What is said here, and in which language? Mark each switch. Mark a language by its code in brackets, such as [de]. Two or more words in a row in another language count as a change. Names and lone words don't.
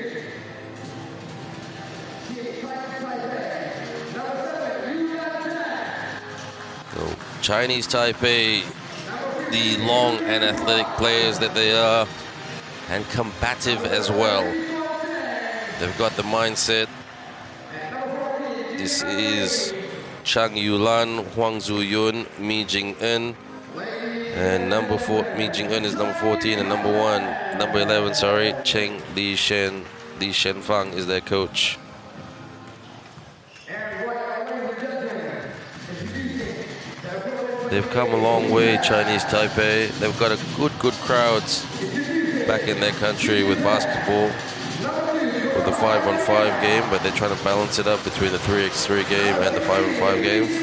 [en] So Chinese Taipei, the long and athletic players that they are, and combative as well. They've got the mindset. This is Chang Yulan, Huang Zuyun, Mi Jing-en. And Mi Jing-en is number 14, and number 11, sorry, Cheng Li Shenfang is their coach. They've come a long way, Chinese Taipei. They've got a good crowds back in their country with basketball, with the 5-on-5 game, but they're trying to balance it up between the 3x3 game and the 5-on-5 game.